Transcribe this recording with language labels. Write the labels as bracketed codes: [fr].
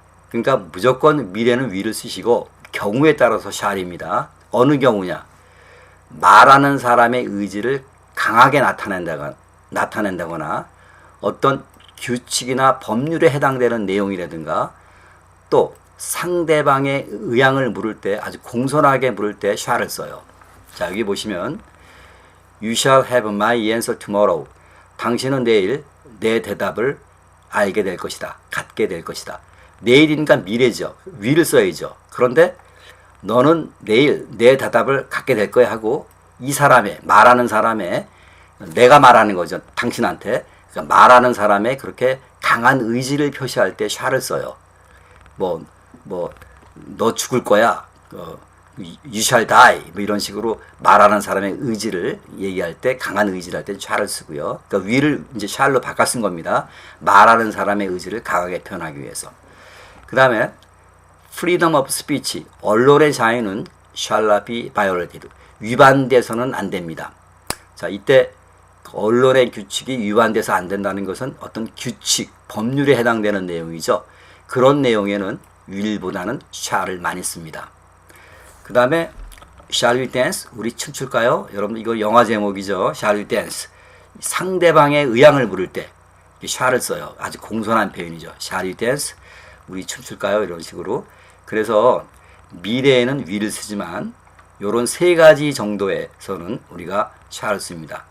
[ko] 그러니까 무조건 미래는 will을 쓰시고 경우에 따라서 shall입니다. 어느 경우냐? 말하는 사람의 의지를 강하게 나타낸다거나 어떤 규칙이나 법률에 해당되는 내용이라든가 또 상대방의 의향을 물을 때 아주 공손하게 물을 때 shall을 써요. 자, 여기 보시면 [en] You shall have my answer tomorrow. [ko] 당신은 내일 내 대답을 알게 될 것이다. 갖게 될 것이다. 내일이니까 미래죠. will을 써야죠. 그런데 너는 내일 내 대답을 갖게 될 거야 하고 이 사람의, 말하는 사람의, 내가 말하는 거죠. 당신한테. 그러니까 말하는 사람의 그렇게 강한 의지를 표시할 때 shall을 써요. 너 죽을 거야. [en] You shall die. [ko] 뭐 이런 식으로 말하는 사람의 의지를 얘기할 때, 강한 의지를 할 때 shall을 쓰고요. 그러니까 will을 이제 shall로 바꿔 쓴 겁니다. 말하는 사람의 의지를 강하게 표현하기 위해서. 그 다음에 [en] freedom of speech, [ko] 언론의 자유는 [en] shall not be violated. [ko] 위반돼서는 안 됩니다. 자, 이때 언론의 규칙이 위반돼서 안 된다는 것은 어떤 규칙, 법률에 해당되는 내용이죠. 그런 내용에는 will보다는 shall을 많이 씁니다. 그 다음에 [en] shall we dance? [ko] 우리 춤출까요? 여러분 이거 영화 제목이죠. [en] shall we dance? [ko] 상대방의 의향을 물을 때 shall을 써요. 아주 공손한 표현이죠. [en] shall we dance? [ko] 우리 춤출까요? 이런 식으로. 그래서 미래에는 will을 쓰지만 요런 세 가지 정도에서는 우리가 shall을 씁니다.